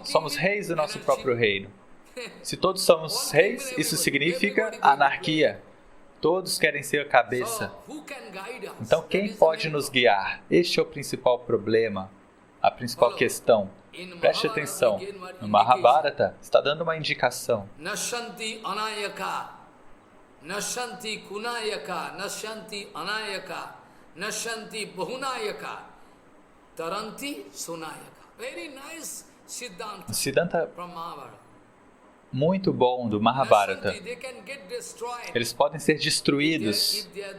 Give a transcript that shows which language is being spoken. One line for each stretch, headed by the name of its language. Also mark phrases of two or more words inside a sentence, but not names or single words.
Portuguese: Somos reis do nosso próprio reino. Se todos somos reis, isso significa anarquia. Todos querem ser a cabeça. Então, quem pode nos guiar? Este é o principal problema. A principal questão. Preste atenção. No Mahabharata, está dando uma indicação.
Sanskrit: नश्यन्ति अनायकाः, नश्यन्ति कुनायकाः, नश्यन्ति अनायकाः, नश्यन्ति बहुनायकाः, तरन्ति सुनायकाः.
English: Very nice Siddhanta.
Portuguese: Siddhanta muito bom do Mahabharata. Eles podem ser destruídos.